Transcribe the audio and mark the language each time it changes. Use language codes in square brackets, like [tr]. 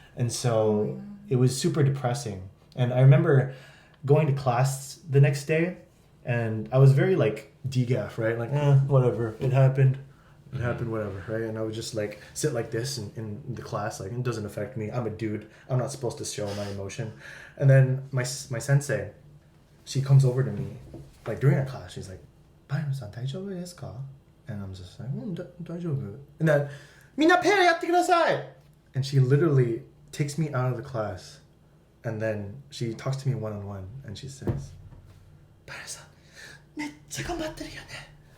[en] And so it was super depressing. And I remember going to class the next day and I was very like degaff, right? Like, whatever. It happened. It happened, whatever, right? And I would just like sit like this in the class, like it doesn't affect me. I'm a dude. I'm not supposed to show my emotion. And then my sensei, she comes over to me, like during our class, she's like, "Byron-san, [ja] 大丈夫ですか?" [en] And I'm just like, [ja] 大丈夫. [en] And then, [ja] みんなペアやってください! [en] And she literally takes me out of the class, and then she talks to me one-on-one, and she says, Byron-san, [ja] めっちゃ頑張ってるよね。